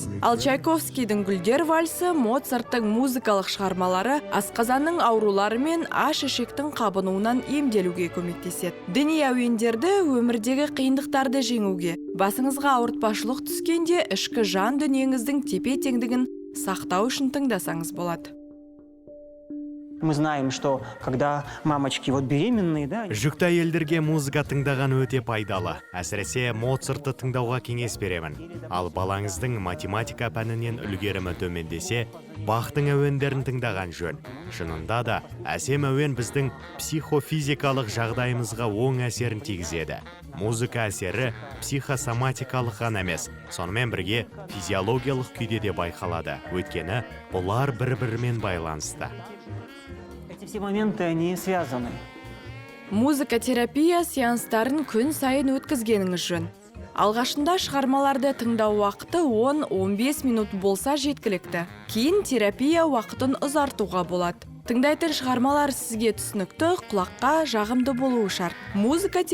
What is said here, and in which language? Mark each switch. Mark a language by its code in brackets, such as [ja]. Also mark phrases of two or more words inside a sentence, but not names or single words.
[kk] Ал Чайковскийдің Гүлдер вальсы, Моцарттың музыкалық шығармалары асқазанның аурулары мен аш ішектің қабынуынан емделуге көмектеседі. Діни әуендерді өмірдегі қиындықтарды жеңуге, басыңызға ауыртпашылық түскенде ішкі жан дүниеңіздің тепе-теңдігін сақтау үшін тыңдасаңыз болады. [ru] Мы знаем, что когда мамочки беременные, да, [kk] Жүкті әйелдерге музыка тыңдаған өте пайдалы. Әсіресе Моцартты тыңдауға кеңес беремін. Ал балаңыздың математика пәнінен үлгерімі төмендесе, Бахтың әуендерін тыңдаған жөн. Шынында да, әсем әуен біздің психофизикалық жағдайымызға оң әсерін тигізеді. Музыка әсері психосоматикалық ғана емес, сонымен бірге физиологиялық күйде де байқалады. Өйткені бұлар бір-бірімен байланысты. [ru] эти все моменты, они связаны. [kk] Музыкотерапия сеанстарын күн сайын өткізгеніңіз жөн. Алғашында шығармаларды тыңдау уақыты 10-15 минут болса жеткілікті. Кейін терапия уақытын ұзартуға болады. Тыңдайтын шығармалар сізге түсінікті, құлаққа жағымды болуы шарт.